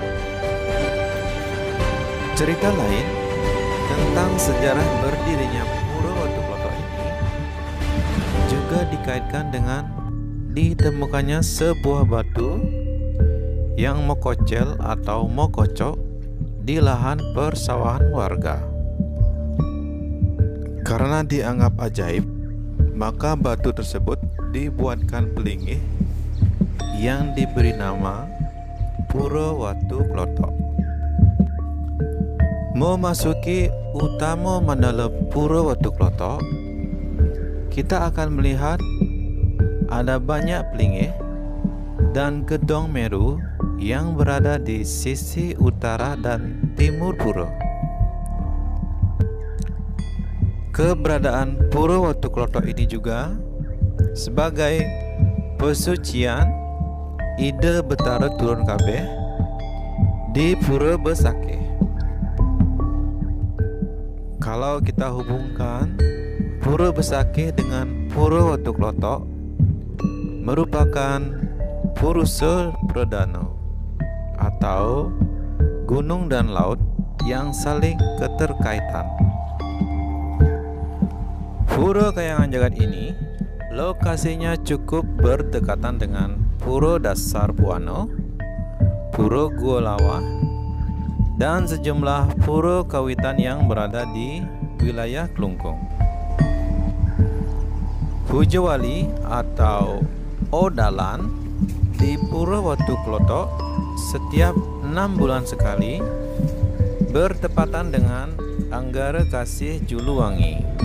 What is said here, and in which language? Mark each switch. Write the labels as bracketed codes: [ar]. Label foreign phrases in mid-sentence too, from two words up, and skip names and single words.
[id] Cerita lain tentang sejarah berdirinya Pura Watu Klotok ini juga dikaitkan dengan ditemukannya sebuah batu yang mokocel atau mokocok di lahan persawahan warga. Karena dianggap ajaib, maka batu tersebut dibuatkan pelinggih yang diberi nama Pura Watu Klotok. Memasuki utama mandala Pura Watu Klotok, kita akan melihat ada banyak pelinggih dan gedong meru yang berada di sisi utara dan timur pura. Keberadaan Pura Watu Klotok ini juga sebagai pesucian ide betara turun kabeh di Pura Besakeh. Kalau kita hubungkan Pura Besakeh dengan Pura Watu Klotok, merupakan Purusa Pradana atau gunung dan laut yang saling keterkaitan. Pura kayangan jagat ini lokasinya cukup berdekatan dengan Pura Dasar Buana, Pura Gua Lawa, dan sejumlah pura kawitan yang berada di wilayah Klungkung. Hujawali atau Odalan di Pura Watu Klotok setiap 6 bulan sekali bertepatan dengan Anggara Kasih Juluwangi,